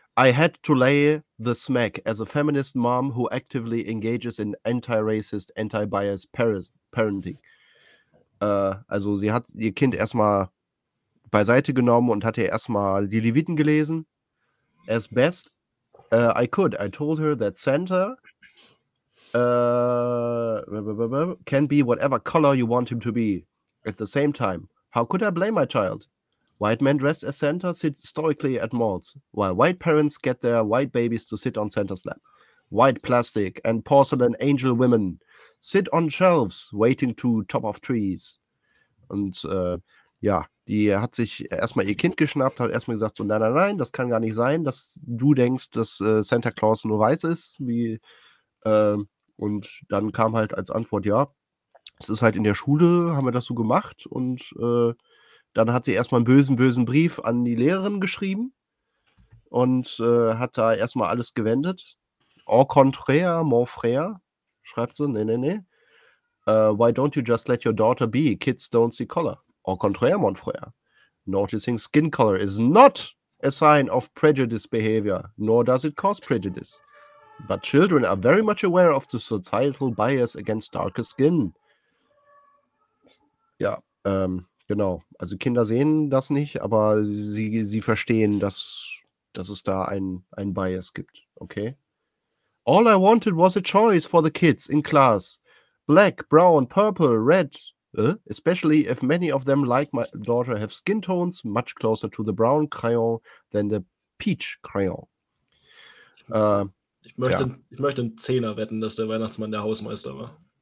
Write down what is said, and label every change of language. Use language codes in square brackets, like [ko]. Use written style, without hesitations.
[en] I had to lay the smack as a feminist mom who actively engages in anti-racist, anti-bias parenting. [de] Also sie hat ihr Kind erstmal beiseite genommen und hatte erstmal die Leviten gelesen. [en] As best I could. I told her that Santa can be whatever color you want him to be. At the same time, how could I blame my child? White men dressed as Santa sit stoically at malls, while white parents get their white babies to sit on Santa's lap. White plastic and porcelain angel women sit on shelves waiting to top off trees. [de] Und ja, die hat sich erstmal ihr Kind geschnappt, hat erstmal gesagt, so nein, nein, nein, das kann gar nicht sein, dass du denkst, dass Santa Claus nur weiß ist. Und dann kam halt als Antwort, ja, es ist halt in der Schule, haben wir das so gemacht. Und dann hat sie erstmal einen bösen Brief an die Lehrerin geschrieben und hat da erstmal alles gewendet. [fr] Au contraire, mon frère, [de] schreibt sie, nee, nee, nee. [en] Why don't you just let your daughter be? Kids don't see color. [fr] Au contraire, mon frère. [en] Noticing skin color is not a sign of prejudice behavior, nor does it cause prejudice. But children are very much aware of the societal bias against darker skin. [de] Ja, genau. Also Kinder sehen das nicht, aber sie verstehen, dass es da ein Bias gibt. [en] Okay? All I wanted was a choice for the kids in class. Black, brown, purple, red. Especially if many of them, like my daughter, have skin tones much closer to the brown crayon than the peach crayon. [de] Ich möchte einen Zehner wetten, dass der Weihnachtsmann der Hausmeister war.